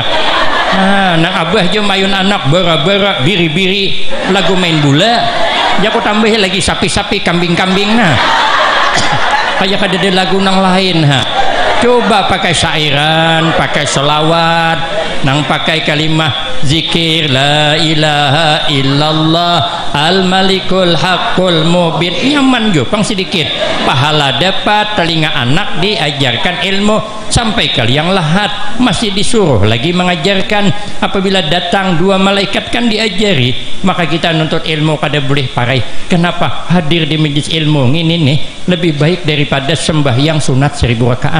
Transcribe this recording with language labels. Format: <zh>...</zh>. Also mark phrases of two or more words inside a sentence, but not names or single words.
<bjn>Nang abah jo mayun anak bara-bara biri-biri lagu main bola. Ya aku tambah lagi sapi-sapi kambing-kambing nah. Kayak kada ada lagu nang lain Coba pakai syairan, pakai selawat, nang pakai kalimah zikir</bjn> <ar>لا إله إلا الله الملك الحق المبين,</ar> <bjn>nyaman jo pang sedikit, pahala dapat, telinga anak diajarkan ilmu sampai ke liang lahat, masih disuruh lagi mengajarkan. Apabila datang dua malaikat kan diajari, maka kita nuntut ilmu kada boleh parai. Kenapa? Hadir di majlis ilmu ini nih lebih baik daripada sembahyang sunat 1000 rakaat.</bjn>